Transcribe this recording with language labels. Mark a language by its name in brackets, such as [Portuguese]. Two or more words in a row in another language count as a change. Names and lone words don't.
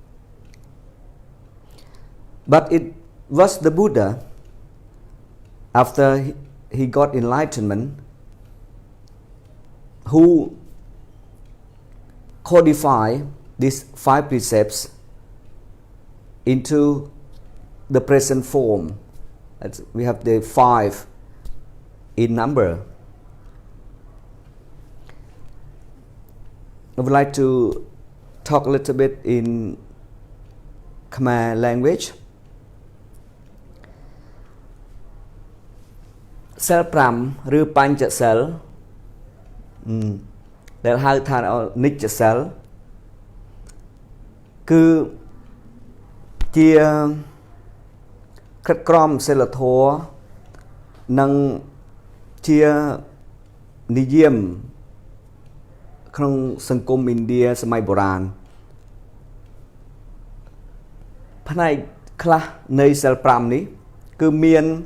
[English] But it was the Buddha, after he got enlightenment, who codified these 5 precepts into the present form. We have the 5 in number. I would like to talk a little bit in Khmer language. [Khmer] សិល 5 ឬបញ្ចសិល ដែលហៅថានិច្ចសិល គឺជាក្រិតក្រមសិលធម៌ និងជានិយមក្នុងសង្គមឥណ្ឌាសម័យបុរាណ ផ្នែកខ្លះនៃសិល 5 នេះ គឺមាន